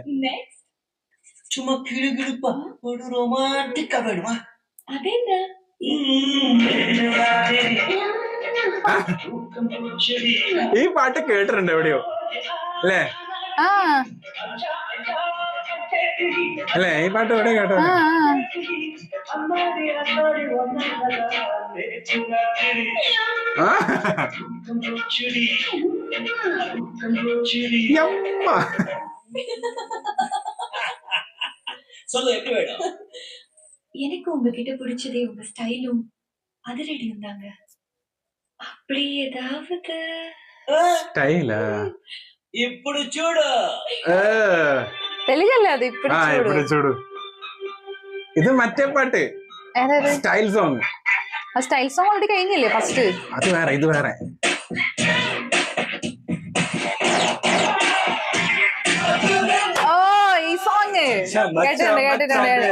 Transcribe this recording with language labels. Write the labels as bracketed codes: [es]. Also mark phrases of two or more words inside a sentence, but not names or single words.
[ta] சும்மா கிளுகிளுப்பா ஒரு ரொமான்டிக் வேணுமா. [ml] അതെന്താ ഈ പാട്ട് കേട്ടിട്ടുണ്ട് എവിടെയോ അല്ലേ? അല്ലേ ഈ പാട്ട് എവിടെ കേട്ടോ? [ta] சொல்லு எப்படி வேணும்? எனக்கு உங்ககிட்ட பிடிச்சதே உங்க ஸ்டைலும் அதிரடியும் தாங்க. அப்படி ஏதாவது [te] స్టైలా? ఇప్పుడు చూడు. [ml] తెలుగല്ലേ అది? ఇప్పుడు [te] చూడు. [ml] ഇത് മറ്റേ പാട്ട് [en] style song. [ml] ആ [en] style song [ml] ഓൾറെഡി കഴിഞ്ഞില്ലേ ഫസ്റ്റ്? അത് വേറെ, ഇത് വേറെ. ഓ ഈ സോങ് കേട്ടിട്ടുണ്ട്.